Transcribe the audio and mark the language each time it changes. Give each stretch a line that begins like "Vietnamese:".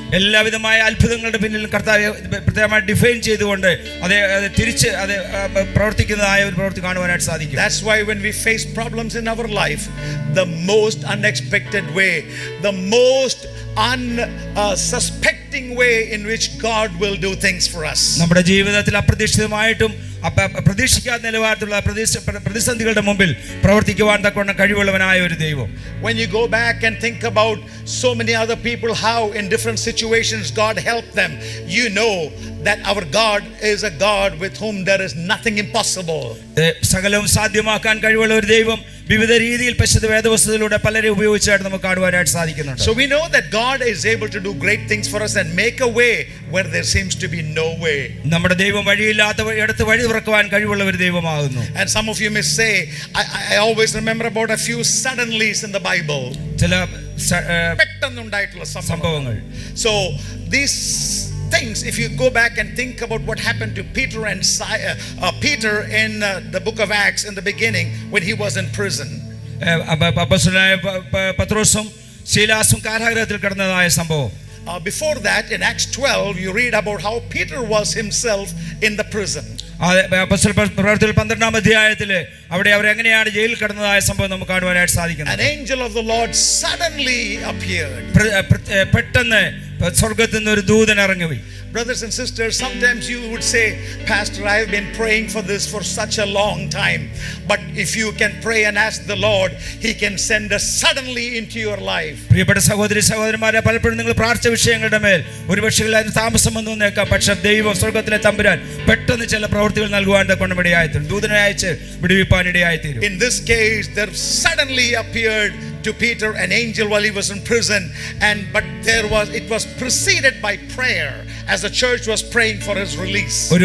Malayalam: എല്ലാവിധമായ അത്ഭുതങ്ങളുടെ പിന്നിൽ കർത്താവ് പ്രത്യേകമായി ഡിഫൈൻ ചെയ്തുകൊണ്ട് അത് തിരിച്ച് അത് പ്രവർത്തിക്കുന്നതായ ഒരു പ്രവൃത്തി കാണുവാനായിട്ട് സാധിക്കും.
English: That's why when we face problems in our life, the most unexpected way, the most unsuspecting way in which God will do things for us.
Malayalam: നമ്മുടെ ജീവിതത്തിൽ അപ്രതീക്ഷിതമായിട്ടും പ്രതീക്ഷിക്കാത്ത നിലവാരത്തിലുള്ള പ്രതിസന്ധികളുടെ മുമ്പിൽ പ്രവർത്തിക്കുവാൻ തക്കവണ്ണം കഴിവുള്ളവനായ ഒരു ദൈവം.
English: When you go back and think about so many other people, how in different situations God helped them, you know that our God is a God with whom there is nothing impossible.
Malayalam: സകലവും സാധ്യമാക്കാൻ കഴിവുള്ള ഒരു ദൈവം വിവിധ രീതിയിൽ പരിശുദ്ധ വേദപുസ്തകത്തിലൂടെ പലരെ ഉപയോഗിച്ചായിട്ട് നമുക്ക് കാണുവാനായിട്ട് സാധിക്കുന്നുണ്ട്.
English: So we know that God is able to do great things for us and make a way where there seems to be no way.
Malayalam: നമ്മുടെ ദൈവം വഴിയില്ലാത്ത ഇടത്ത് വഴി തുറക്കുവാൻ കഴിവുള്ള ഒരു ദൈവമാകുന്നു.
English: And some of you may say, I always remember about a few suddenlies in the Bible.
Malayalam: ചില പെട്ടെന്നുണ്ടായിട്ടുള്ള സംഭവങ്ങൾ.
English: So these things, if you go back and think about what happened to Peter and Peter in the book of Acts in the beginning when he was in prison.
Malayalam: അപ്പോസ്തലനായ പത്രോസും ശീലാസും കാരാഗൃഹത്തിൽ കിടന്നതായ സംഭവം.
English: Before that, in Acts 12, you read about how Peter was himself in the prison.
Malayalam: അപ്പോസ്തല പ്രവൃത്തികൾ 12-ാം അധ്യായത്തിൽ അവിടെ അവർ എങ്ങനെയാണ് ജയിലിൽ കിടന്നതായ സംഭവം നമുക്ക് കാണുവാനായിട്ട് സാധിക്കുന്നത്.
English: An angel of the Lord suddenly appeared.
Malayalam: പെട്ടെന്ന് സ്വർഗ്ഗത്തിൽ നിന്ന് ഒരു ദൂതൻ ഇറങ്ങി.
English: Brothers and sisters, sometimes you would say, Pastor, I have been praying for this for such a long time. But if you can pray and ask the Lord, He can send us suddenly into your life.
Malayalam: പ്രിയപ്പെട്ട സഹോദരി സഹോദരന്മാരെ, പലപ്പോഴും നിങ്ങൾ പ്രാർത്ഥിച്ച വിഷയങ്ങളുടെ മേൽ ഒരുപക്ഷെ അതിന് താമസം വന്നു വന്നേക്കാം. പക്ഷെ ദൈവം സ്വർഗ്ഗത്തിലെ തമ്പുരാൻ പെട്ടെന്ന് ചില പ്രവൃത്തികൾ നൽകുവാൻ കൊണ്ടിടയായിത്തീരും, ദൂതനെ അയച്ച് വിടുവിപ്പാൻ ഇടയായിത്തീരും.
English: In this case, there suddenly appeared to Peter an angel while he was in prison, but it was preceded by prayer as the church was praying for his release.